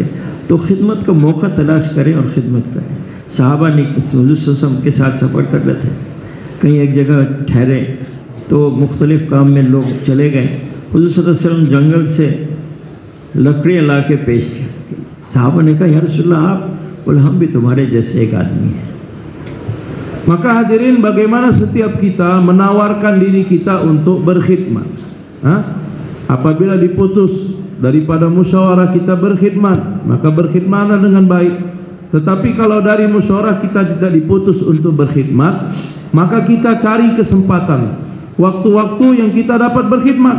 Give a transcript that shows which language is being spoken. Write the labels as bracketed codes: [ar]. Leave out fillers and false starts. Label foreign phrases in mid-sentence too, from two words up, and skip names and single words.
[hi] तो खिदमत का मौका तलाश करें और ख़िदमत करें। सहाबा ने हुज़ूर सल्लल्लाहु के साथ सफ़र कर रहे थे, कहीं एक जगह ठहरे तो मुख्तलिफ़ काम में लोग चले गए। हुज़ूर सल्लल्लाहु जंगल से लकड़ियाँ ला के पेश की। सहाबा ने कहा, [ar] يا رسول الله, [hi] आप बोले, हम भी तुम्हारे जैसे एक आदमी हैं। [id] Maka hadirin, bagaimana setiap kita menawarkan diri kita untuk berkhidmat? Apabila diputus daripada musyawarah kita berkhidmat, maka berkhidmatlah dengan baik. Tetapi kalau dari musyawarah kita tidak diputus untuk berkhidmat, maka kita cari kesempatan, waktu-waktu yang kita dapat berkhidmat.